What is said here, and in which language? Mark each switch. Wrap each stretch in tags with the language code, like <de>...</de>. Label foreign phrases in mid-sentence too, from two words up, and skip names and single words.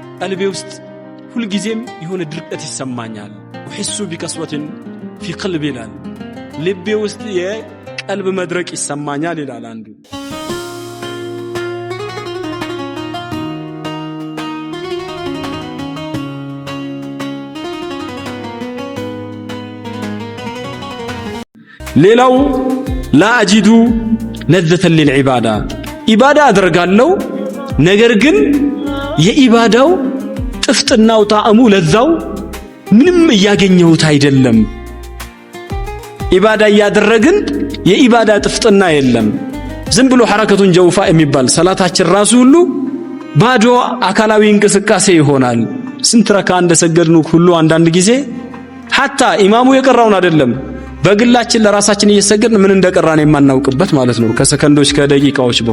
<am>ቀልቤ ውስጥ ሁሉ ጊዜም የሆነ ድርቀት ይሰማኛል</am> <ar>وأحس بقسوة في قلبي</ar> <am>ይላል ልቤ ውስጥ የቀልብ መድረቅ ይሰማኛል ይላል አንዱ ሌላው</am> <ar>لا أجد لذة للعبادة</ar> <am>ኢባዳ አደርጋለሁ ነገር ግን የኢባዳው ጥፍጥናው ጣዕሙ ለዛው ምንም ያገኘሁት አይደለም ኢባዳ ያደረግን የኢባዳ ጥፍጥና የለም ዝም ብሎ</am> <ar>حركة جوفاء</ar> <am>የሚባል ሰላታችን ራሱ ሁሉ ባዶ አካላዊ እንቅስቃሴ ይሆናል ስንት ረካ እንደሰገድኑ ሁሉ አንዳንድ ጊዜ hatta ኢማሙ የቀራውን አይደለም በግላችን ለራሳችን እየሰገድን ምን እንደቀራን የማናውቅበት ማለት ነው ከሰከንዶች ከደቂቃዎች</am>